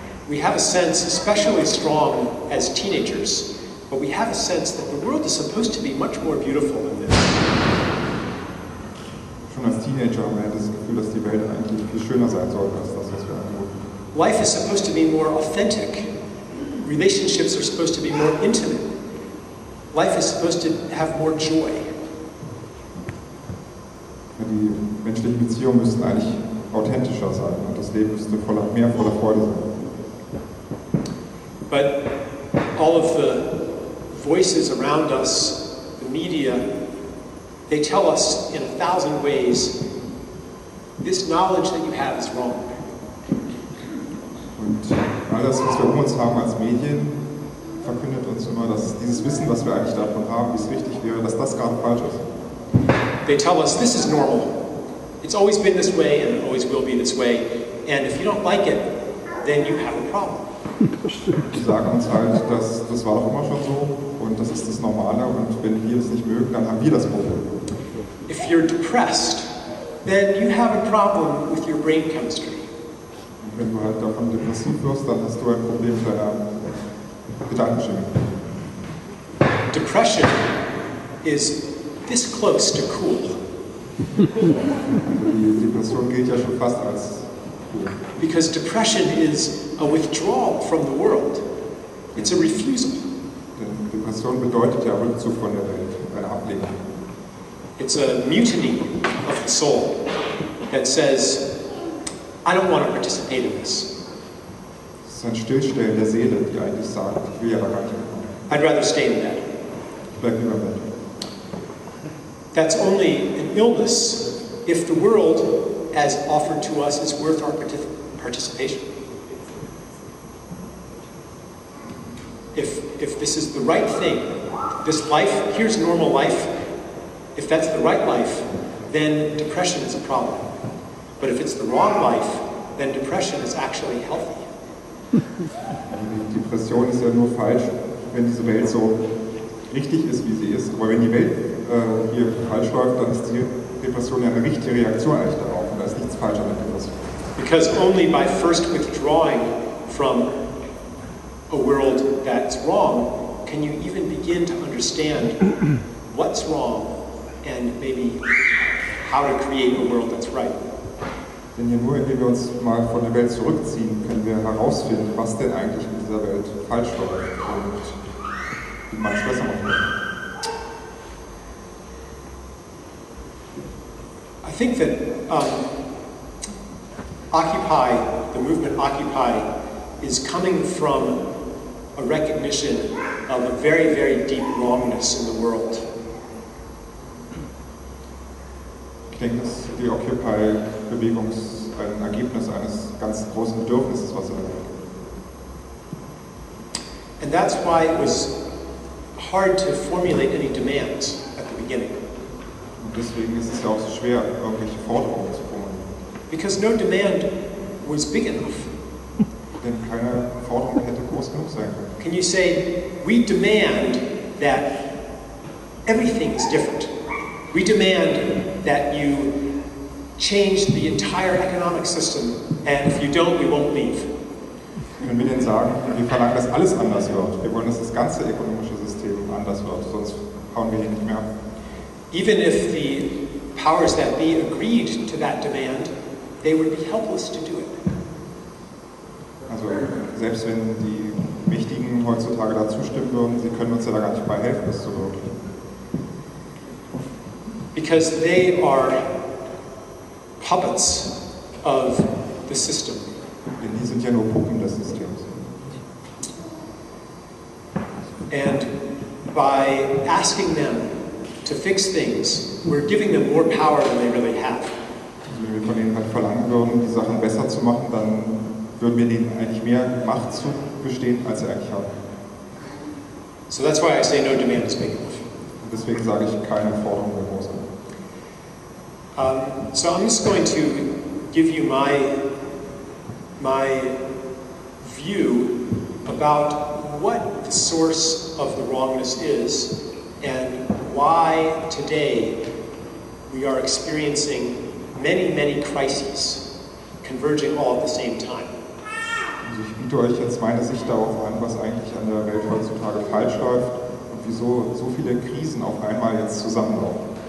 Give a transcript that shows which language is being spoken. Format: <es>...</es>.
<en>We have a sense, especially strong as teenagers, but we have a sense that the world is supposed to be much more beautiful than this.</en> <de>Schon als Teenager haben wir das Gefühl, dass die Welt eigentlich viel schöner sein sollte als das, was wir angeboten.</de> <en>Life is supposed to be more authentic. Relationships are supposed to be more intimate. Life is supposed to have more joy.</en> <de>Die menschlichen Beziehungen müssten eigentlich authentischer sein und das Leben müsste mehr voller Freude sein.</de> <en>But all of the voices around us, the media, they tell us in 1,000 ways, this knowledge that you have is wrong.</en> <de>Und alles, was wir um uns haben als Medien, verkündet uns immer, dass dieses Wissen, was wir eigentlich davon haben, wie es richtig wäre, dass das gerade falsch ist.</de> <en>They tell us this is normal. It's always been this way and it always will be this way. And if you don't like it, then you have a problem.</en> <de>Die sagen uns halt, dass das war doch immer schon so und das ist das Normale und wenn wir es nicht mögen, dann haben wir das Problem.</de> <en>If you're depressed, then you have a problem with your brain chemistry.</en> <de>Und wenn du halt davon depressiv wirst, dann hast du ein Problem mit deiner Gedankenchemie.</de> <en>Depression is this close to cool.</en> <de>Die Depression gilt ja schon fast als cool.</de> <en>Because depression is a withdrawal from the world. It's a refusal.</en> <de>Denn Depression bedeutet ja Rückzug von der Welt, eine Ablehnung.</de> <en>It's a mutiny of the soul that says, I don't want to participate in this.</en> <de>Es ist ein Stillstellen der Seele, die eigentlich sagt, ich will ja da gar nicht mitmachen.</de> <en>I'd rather stay in bed.</en> <de>Ich bleib lieber im Bett.</de> <en>That's only an illness if the world, as offered to us, is worth our participation. If this is the right thing, this life, here's normal life, if that's the right life, then depression is a problem. But if it's the wrong life, then depression is actually healthy.</en> <de>Die Depression ist ja nur falsch, wenn diese Welt so richtig ist, wie sie ist. Aber wenn die Welt hier falsch läuft, dann ist die Depression ja eine richtige Reaktion eigentlich darauf. Und da ist nichts falsch an der Depression.</de> <en>Because only by first withdrawing from a world that's wrong can you even begin to understand what's wrong and maybe how to create a world that's right.</en> <de>Denn ja nur indem wir uns mal von der Welt zurückziehen, können wir herausfinden, was denn eigentlich in dieser Welt falsch läuft und wie man es besser machen kann.</de> <en>I think that Occupy, the movement Occupy, is coming from a recognition of a very, very deep wrongness in the world.</en> <de>Ich denke, dass die Occupy-Bewegung ein Ergebnis eines ganz großen Bedürfnisses, was in der Welt gibt.</de> <en>And that's why it was hard to formulate any demands at the beginning.</en> <de>Und deswegen ist es ja auch so schwer, irgendwelche Forderungen zu formulieren.</de> <en>Because no demand was big enough.</en> <de>Denn keine Forderung hätte groß genug sein können.</de> <en>Can you say, we demand that everything is different? We demand that you change the entire economic system, and if you don't, we won't leave.</en> <de>Wenn wir denen sagen, wir verlangen, dass alles anders wird, wir wollen, dass das ganze ökonomische System anders wird, sonst hauen wir hier nicht mehr ab.</de> <en>Even if the powers that be agreed to that demand, they would be helpless to do it.</en> <de>Also selbst wenn die Mächtigen heutzutage da zustimmen würden, sie können uns ja da gar nicht bei helfen, das zu verwirklichen.</de> <en>Because they are puppets of the system.</en> <de>Denn die sind ja nur Puppen des Systems.</de> <en>And by asking them to fix things, we're giving them more power than they really have.</en> <de>Also wenn wir von denen halt verlangen würden, die Sachen besser zu machen, dann würden wir denen eigentlich mehr Macht zugestehen, als sie eigentlich haben.</de> <en>So that's why I say no demand is big enough.</en> <de>Und deswegen sage ich, keine Forderung mehr groß genug.</de> <en>So I'm just going to give you my view about what the source of the wrongness is and why today we are experiencing many, many crises converging all at the same time.</en> <de>Also ich biete euch jetzt meine Sicht darauf an, was eigentlich an der Welt heutzutage falsch läuft und wieso so viele Krisen auf einmal jetzt zusammenlaufen.</de>